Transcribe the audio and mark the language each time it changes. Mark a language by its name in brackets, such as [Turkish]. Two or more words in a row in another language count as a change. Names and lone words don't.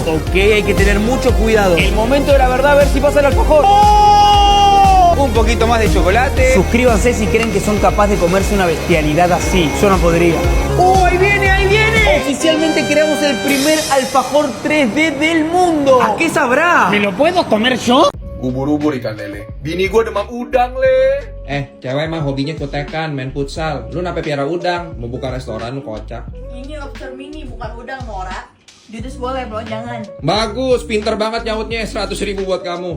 [Spanish] Ok, hay que tener mucho cuidado. El momento de la verdad, a ver si pasa el alfajor. Un poquito más de chocolate. Suscríbanse si creen que son capaces de comerse una bestialidad así. Yo no podría. ¡Ahí viene, ahí viene! Oficialmente creamos el primer alfajor 3D del mundo. ¿A qué sabrá? ¿Me lo puedo comer yo? [Indonesian] Ubur-ubur ikan lele. Bini gue demam udang, Le. Cewek mah hobinya kutekan, main futsal. Lu nape piara udang, mau buka restoran lu kocak. Ini lobster mini bukan udang, Nora. Judis boleh, bro, jangan. Bagus, pinter banget nyautnya, 100.000 buat kamu.